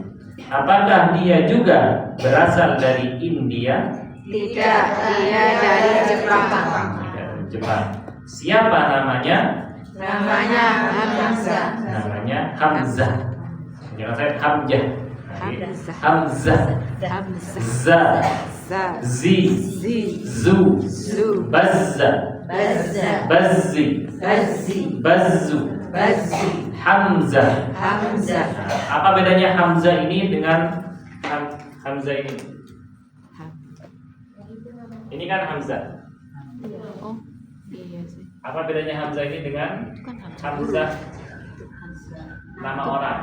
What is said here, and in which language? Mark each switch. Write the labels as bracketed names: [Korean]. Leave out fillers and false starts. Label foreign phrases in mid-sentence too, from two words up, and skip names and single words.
[Indonesian] Apakah dia juga berasal dari India? Tidak, dia dari Jepang. Dari Jepang. Siapa namanya? Namanya Hamzah. Namanya Hamzah. Jangan saya Hamzah. Hamzah. Hamzah. [Arabic] Za. Za. Zi. Zi. Zu. Zu. Bazza. Bazza. Bazzi. Bazzi. Bazzu. Bazzi. [Indonesian] Hamzah. Hamzah. Apa bedanya Hamzah ini dengan Hamzah ini? Ini kan Hamzah. Oh, iya sih. Apa bedanya Hamzah ini dengan Itu kan Hamzah nama orang?